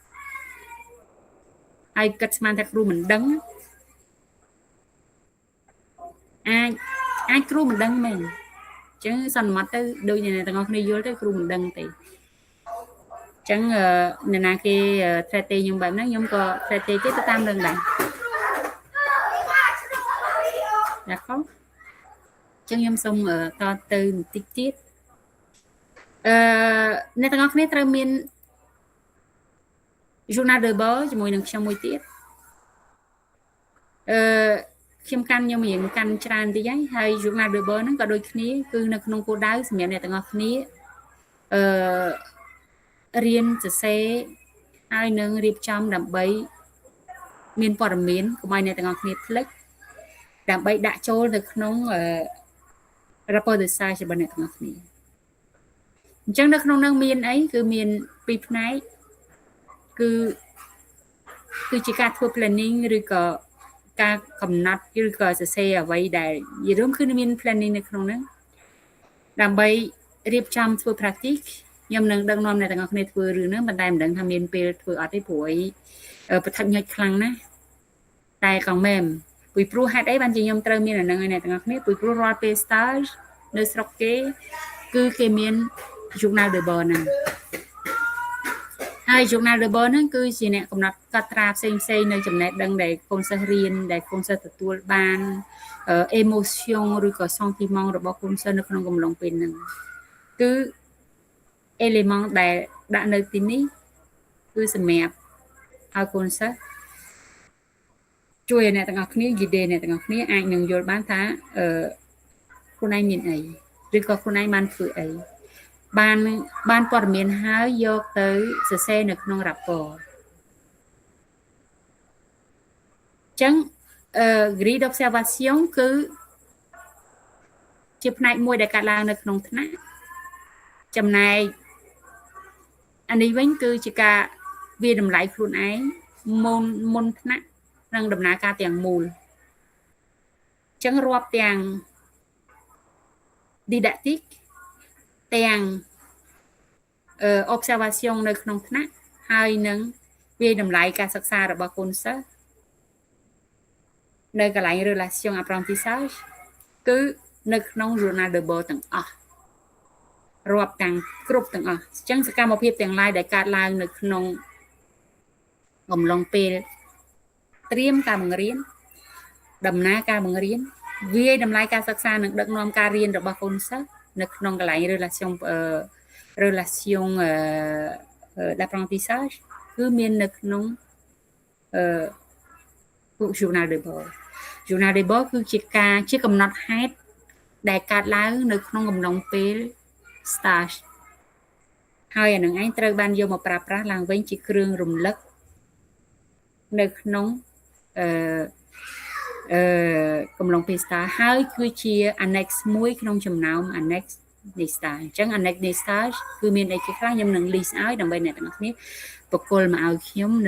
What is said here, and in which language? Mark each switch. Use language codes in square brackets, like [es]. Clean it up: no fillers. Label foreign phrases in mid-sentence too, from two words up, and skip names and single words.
[km] ហើយគិតស្មានថាគ្រូមិនដឹងអាចគ្រូមិនដឹងមែនអញ្ចឹងសន្មត់ទៅដូចអ្នកទាំងអស់គ្នាយល់ទៅគ្រូមិនដឹងទេអញ្ចឹងអ្នកណាគេ traité ខ្ញុំបែបហ្នឹងខ្ញុំក៏ traité គេទៅតាមនឹងដែរ ណាខំអញ្ចឹងខ្ញុំសូមតទៅបន្តិចទៀតអ្នកទាំងអស់គ្នាត្រូវមាន journal de bord ជាមួយនឹងខ្ញុំមួយទៀត ខ្ញុំខ្ញុំរៀងកាន់ច្រើនតិចហើយ [fr] journal de bord [km] ហ្នឹងក៏ដូចគ្នាគឺនៅក្នុងគោលដៅសម្រាប់អ្នកទាំងអស់គ្នារៀនសរសេរហើយនឹងរៀបចំដើម្បីមានព័ត៌មានកុំឲ្យអ្នកទាំងអស់គ្នាភ្លេចដើម្បីដាក់ចូលទៅក្នុង [fr] rapport de stage [km] របស់អ្នកទាំងអស់គ្នាអញ្ចឹងនៅក្នុងនោះមានអីគឺមានពីរផ្នែក គឺជាការធ្វើ planning ឬក៏ការកំណត់ឬក៏សរសេរអ្វីដែលនិយាយរួមគឺមាន planning នៅក្នុងនោះដើម្បីរៀបចំធ្វើ practice ខ្ញុំនឹងដឹកនាំអ្នកទាំងអស់គ្នាធ្វើរឿងហ្នឹងប៉ុន្តែមិនដឹងថាមានពេលធ្វើអត់ទេព្រោះប្រថុយញ៉ាច់ខ្លាំងណាស់តែក៏មែនពីព្រោះហេតុអីបានជាខ្ញុំត្រូវមានអានឹងឲ្យអ្នកទាំងអស់គ្នាពីព្រោះរាល់ពេល stage នៅស្រុកគេគឺគេមាន [fr] journal de bord [km] ហ្នឹង ហើយ [fr] journal de bord [km] ហ្នឹងគឺជាអ្នកកំណត់កត់ត្រាផ្សេងនៅចំណេះដឹងដែលកូនសិស្សរៀន ដែលកូនសិស្សទទួលបាន emotion ឬក៏ sentiment របស់កូនសិស្សនៅក្នុងកំឡុងពេលហ្នឹងគឺ element ដែលដាក់នៅទីនេះគឺសម្រាប់ឲ្យកូនសិស្សជួយអ្នកទាំងអស់គ្នាយីដេអ្នកទាំងអស់គ្នាអាចនឹងយល់បានថាខ្លួនឯងមានអីឬក៏ខ្លួនឯងបានធ្វើអីបានព័ត៌មានហើយយកទៅសរសេរនៅក្នុង rapport ចឹង [fr] grille d'observation [km] គឺជាផ្នែកមួយដែលកើតឡើងនៅក្នុងថ្នាក់ចំណែកអានេះវិញគឺជាការវាតម្លៃខ្លួនឯងមុនថ្នាក់និងដំណើរការទាំងមូលចឹងរាប់ទាំង didactic ទាំងobservation នៅក្នុងថ្នាក់ហើយនឹងវាតម្លៃការសិក្សារបស់កូនសិស្សនៅកន្លែង [fr] relation apprentissage [km] គឺ នៅក្នុង [fr] journal de bord [km] ទាំងអស់រាប់ទាំងគ្រប់ទាំងអស់អញ្ចឹងសកម្មភាពទាំងឡាយដែលកើតឡើងនៅក្នុងកំឡុងពេលត្រៀមការបង្រៀនដំណើរការបង្រៀនវាយតម្លៃការសិក្សានិងដឹកនាំការរៀនរបស់កូនសិស្សនៅក្នុងកន្លែង [fr] relation d'apprentissage [km] គឺមាននៅក្នុង ពួក [fr] journal de bord journal de bord [km] គឺជាកំណត់ហេតុដែលកើតឡើងនៅក្នុងកំឡុងពេល stage ហើយអានឹងឯងត្រូវបានយកមកប្រើប្រាស់ឡើងវិញជាគ្រឿងរំលឹកនៅក្នុង កំឡុងពេល stage ហើយគឺជា annex មួយក្នុងចំណោម annex នៃ stage អញ្ចឹង annex នៃ stage គឺមានអីគេខ្លះខ្ញុំនឹង list ឲ្យដើម្បីអ្នកទាំងអស់គ្នាបកគលមកឲ្យខ្ញុំ